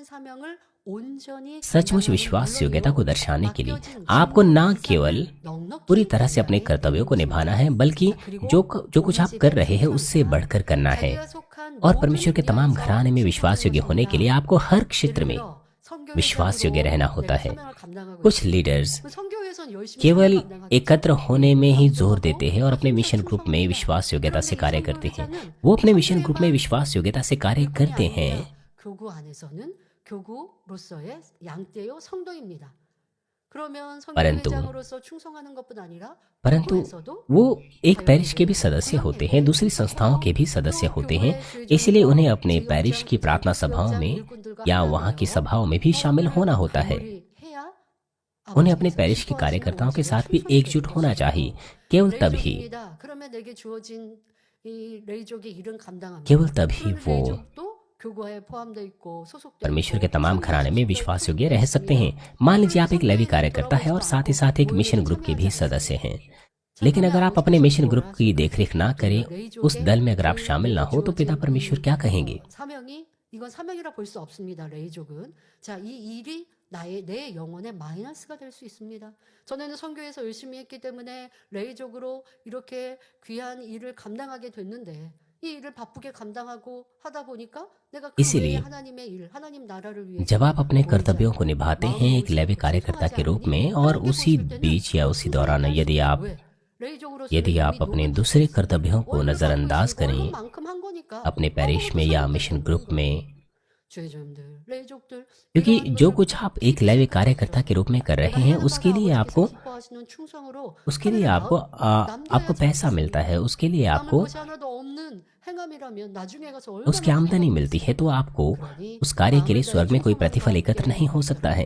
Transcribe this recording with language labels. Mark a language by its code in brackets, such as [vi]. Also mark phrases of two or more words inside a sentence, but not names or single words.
[hi] सचमुच विश्वास योग्यता को दर्शाने के लिए आपको न केवल पूरी तरह से अपने कर्तव्यों को निभाना है, बल्कि जो कुछ आप कर रहे हैं उससे बढ़कर करना है। और परमेश्वर के तमाम घराने में विश्वास योग्य होने के लिए आपको हर क्षेत्र में विश्वास योग्य रहना होता है। [ko] 사명을 감당하고 [hi] कुछ [ko] 있어요. [hi] लीडर्स [ko] 선교회에서는 열심히 [hi] केवल [ko] 사명 감당하지 [hi] एकत्र होने में ही जोर देते हैं और अपने [en] mission group [hi] में विश्वास योग्यता से कार्य करते हैं। वो अपने [en] mission group [hi] में विश्वास योग्यता से कार्य करते हैं, [ko] 교구 안에서는 교구로서의 양떼요 성도입니다. 그러면 [hi] परंतु [ko] 선교회장으로서 충성하는 것뿐 아니라 [hi] परंतु [ko] 교구에서도 [hi] वो एक पैरिश के भी सदस्य होते हैं, दूसरी संस्थाओं के भी सदस्य होते हैं। इसलिए उन्हें अपने पैरिश की प्रार्थना सभाओं में या वहाँ की सभाओं में भी शामिल होना होता है। [ko] 해야 [hi] उन्हें अपने पैरिश के कार्यकर्ताओं के साथ भी एकजुट होना चाहिए। केवल तभी [ko] 레이족입니다. 그러면 내게 주어진 이 레이족의 일은 감당합니다. [hi] केवल तभी [ko] 그런 [hi] वो [ko] 레이족도 교구에 포함되어 있고 소속되어 [hi] परमेश्वर [ko] 있고 [hi] के तमाम घराने में विश्वास योग्य रह सकते हैं। मान लीजिए आप एक लेवी कार्यकर्ता है और साथ ही साथ एक [en] mission group [hi] के भी सदस्य हैं। लेकिन अगर आप अपने [en] mission group [hi] की देखरेख ना करें, उस दल में अगर आप शामिल ना हो, तो पिता परमेश्वर क्या कहेंगे? [ko] 사명이 이건 사명이라 볼 수 없습니다. 레이족은 자, 이 일이 내 영혼의 마이너스가 될 수 있습니다. 전에는 선교에서 열심히 했기 때문에 레이족으로 이렇게 귀한 일을 감당하게 됐는데 이 일을 바쁘게 감당하고 하다 보니까 내가 그 [hi] इसीलिए [ko] 외에 하나님의 일, 하나님 나라를 위해서 [hi] जब आप अपने कर्तव्यों को निभाते हैं एक लेवी कार्यकर्ता के रूप में, और उसी बीच या उसी दौरान यदि आप अपने दूसरे कर्तव्यों को नजरअंदाज करें, अपने पैरिश में या [en] mission group [hi] में, क्योंकि जो कुछ आप एक लेवी कार्यकर्ता के रूप में कर रहे हैं उसके लिए आपको आपको पैसा मिलता है, उसके लिए आपको उसकी आमदनी मिलती है, तो आपको उस कार्य के लिए स्वर्ग में कोई प्रतिफल एकत्र नहीं हो सकता है।